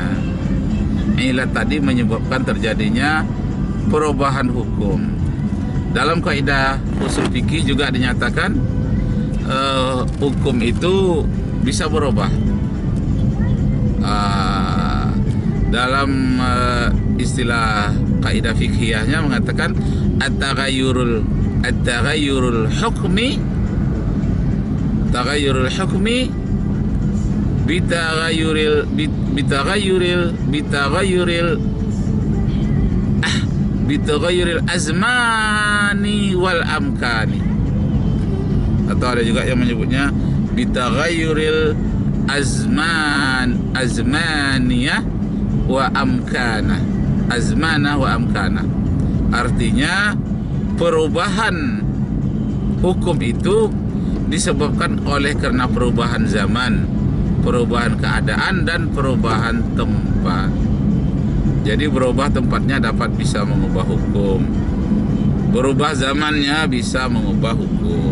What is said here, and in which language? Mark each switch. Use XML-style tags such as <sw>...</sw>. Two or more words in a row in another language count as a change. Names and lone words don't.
<id>Ilat tadi menyebabkan terjadinya perubahan hukum. Dalam kaidah usul fikih juga dinyatakan hukum itu bisa berubah. Dalam istilah kaidah fikhiyahnya mengatakan</id> <ar>التغير الحكم بتغير الأزمان والأمكان,</ar> <id>atau ada juga yang menyebutnya</id> <ar>بتغير الأزمانية وأمكنة أزمنة وأمكنة.</ar> <id>Artinya perubahan hukum itu disebabkan oleh karena perubahan zaman, perubahan keadaan, dan perubahan tempat. Jadi berubah tempatnya dapat bisa mengubah hukum, berubah zamannya bisa mengubah hukum.</id>